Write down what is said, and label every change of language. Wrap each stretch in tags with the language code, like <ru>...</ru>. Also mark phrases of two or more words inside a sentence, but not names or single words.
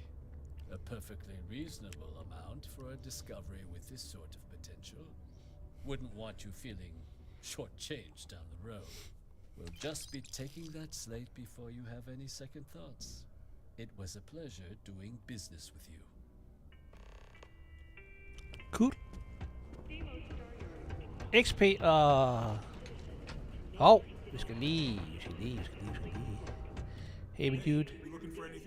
<en>A perfectly reasonable amount for a discovery with this sort of potential. Wouldn't want you feeling shortchanged down the road. We'll just be taking that slate before you have any second thoughts. It was a pleasure doing business with you. Cool.</en> <da>XP og... vi skal lige...</da> <en>Hey, dude. You looking for anything?</en>